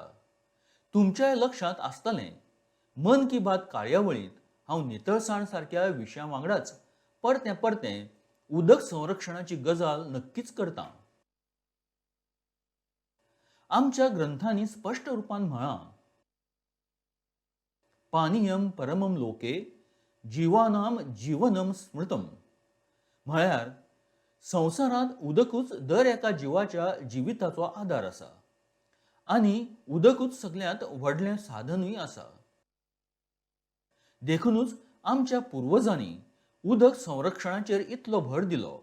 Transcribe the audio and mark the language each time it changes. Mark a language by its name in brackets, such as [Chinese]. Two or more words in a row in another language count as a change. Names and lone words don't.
[Konkani] तुमच्याय लक्षांत आसतलें, मन की बात कार्यावळींत हांव नितळसाण सारक्या विशयां वांगडाच परतें परतें उदक संरक्षणाची गजाल नक्कीच करतां. आमच्या ग्रंथांनी स्पश्ट रुपान म्हळां, [Sanskrit] पानीयम परमम लोके जीवानाम जीवनम स्मृतम. [Konkani] म्हळ्यार संवसारांत उदकूच दर एका जिवाच्या जिविताचो आधार आसा आनी उदकूच सगळ्यांत व्हडलें साधनूय आसा. देखूनच आमच्या पुर्वजांनी उदक संरक्षणाचेर इतलो भर दिलो.